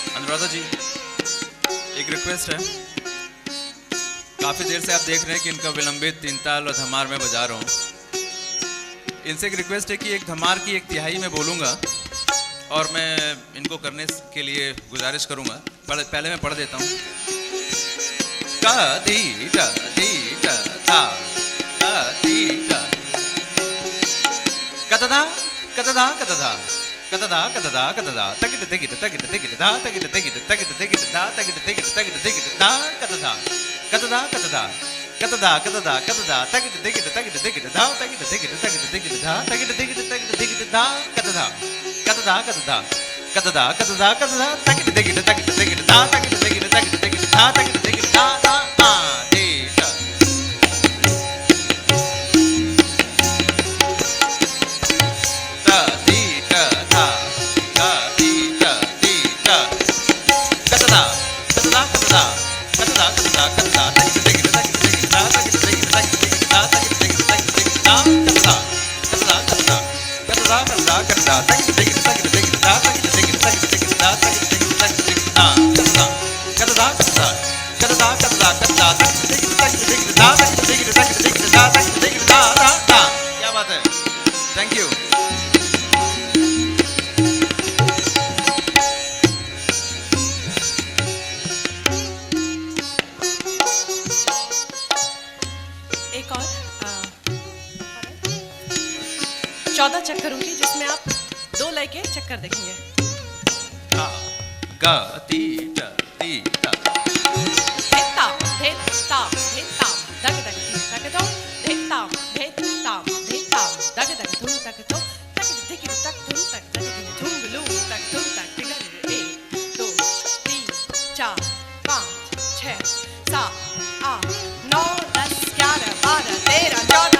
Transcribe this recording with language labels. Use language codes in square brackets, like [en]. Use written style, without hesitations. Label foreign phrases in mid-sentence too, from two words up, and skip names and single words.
[hi] अनुराधा जी, एक रिक्वेस्ट है। काफ़ी देर से आप देख रहे हैं कि इनका विलंबित तीन ताल और धमार मैं बजा रहा हूँ। इनसे एक रिक्वेस्ट है कि एक धमार की एक तिहाई में बोलूँगा और मैं इनको करने के लिए गुजारिश करूँगा। पहले मैं पढ़ देता हूँ। का दी टा था का दी टा कतदा कतदा कतदा कतदा कतदा कतदा तगिट तगिट तगिट तगिट दा तगिट तगिट तगिट तगिट दा तगिट तगिट तगिट तगिट दा कतदा कतदा कतदा कतदा कतदा कतदा तगिट तगिट तगिट तगिट दा तगिट तगिट तगिट तगिट दा तगिट तगिट तगिट तगिट दा कतदा कतदा कतदा कतदा कतदा कतदा तगिट तगिट तगिट तगिट दा तगिट तगिट तगिट तगिट दा तगिट तगिट दा दा दे टा ता दी टा था का दी टा कतदा कतदा कतदा कतदा कतदा कतदा तगिट तगिट तगिट तगिट दा तगिट तगिट तगिट तगिट दा तगिट तगिट तगिट तगिट दा कतदा कतदा कतदा कतदा कतदा कतदा तगिट तगिट तगिट तगिट दा तगिट तगिट तगिट तगिट दा तगिट तगिट तगिट तगिट दा कतदा कतदा कतदा कतदा कतदा कतदा तगिट तगिट तगिट तगिट दा तगिट तगिट तगिट तगिट दा तगिट तगिट दा दा दा। क्या बात है, [en] thank you. [hi] एक और 14 चक्कर होंगे जिसमें आप 2 लय के चक्कर देखेंगे। गा ती टा धेता धेता धेता दग दग धी दग दो धेता धेता धेता दग दग धुम दग दो तग दिग तक धुम तक दग दिग धुम लू तक धुम तक दिग 1 2 3 4 5 6 7 8 9 10 11 12 13 14।